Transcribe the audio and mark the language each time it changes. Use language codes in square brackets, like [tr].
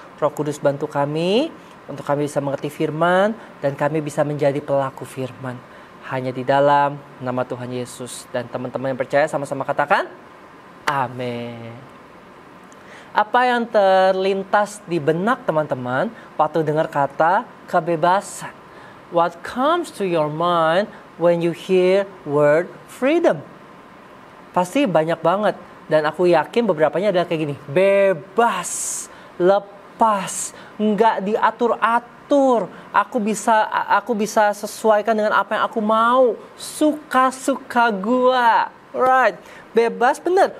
[id] Roh Kudus bantu kami untuk kami bisa mengerti firman dan kami bisa menjadi pelaku firman. Hanya di dalam nama Tuhan Yesus. Dan teman-teman yang percaya sama-sama katakan amin. Apa yang terlintas di benak teman-teman waktu dengar kata kebebasan? [en] What comes to your mind when you hear word freedom? [id] Pasti banyak banget. Dan aku yakin beberapanya adalah kayak gini. Bebas, lepas, nggak diatur-atur. Aku bisa sesuaikan dengan apa yang aku mau. Suka-suka gua. Right. Bebas, bener.